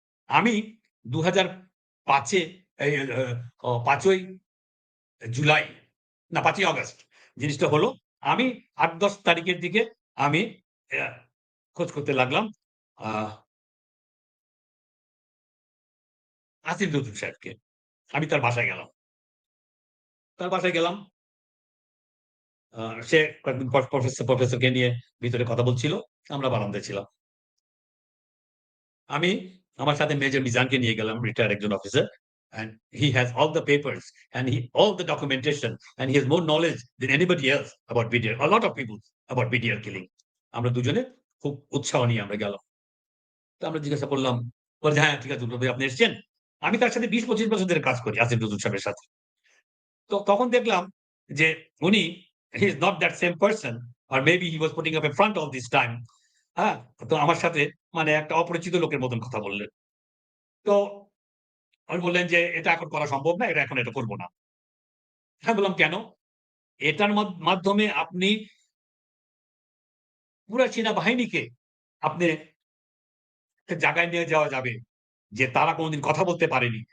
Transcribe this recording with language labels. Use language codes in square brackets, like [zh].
[bn] আমি ২০০৫ এ এই ৫ই জুলাই না ৫ই অগাস্ট জিনিসটা হলো আমি ৮-১০ তারিখের দিকে আমি অ্যা খোঁজ করতে লাগলাম আ আসিফ নজরুল সাহেবকে। আমি তার বাসায় গেলাম। তার বাসায় গেলাম। আ সে কয়েকদিন পর প্রফেসরকে নিয়ে ভিতরে কথা বলছিল। আমরা বারান্দায় ছিলাম। আমি আমার সাথে মেজর মিজানকে নিয়ে গেলাম, রিটায়ার্ড একজন officer. [en] And he has all the papers and all the documentation and he has more knowledge than anybody else about BDR. A lot of people about BDR killing. [bn] আমরা দুজনে খুব উৎসাহ নিয়ে আমরা গেলাম। তো আমরা জিজ্ঞাসা করলাম, বলে যে, "হ্যাঁ, ঠিক আছে দুলাল ভাই আপনি এসছেন?" আমি তার সাথে ২০-২৫ বছর ধরে কাজ করি আসিফ নজরুল সাহেবের সাথে। তো তখন দেখলাম যে উনি [en] he is not that same person or maybe he was putting up a front all this time. [bn] হ্যাঁ? তো আমার সাথে মানে একটা অপরিচিত লোকের মতন কথা বললেন। তো আমি বললেন যে, "এটা এখন করা সম্ভব না। এটা করব না।" আমি বললাম, "কেন?" এটার মাধ্যমে আপনি পুরা সেনাবাহিনীকে আপনি একটা জায়গায় নিয়ে যাওয়া যাবে যে তারা কোনদিন কথা বলতে পারেনি।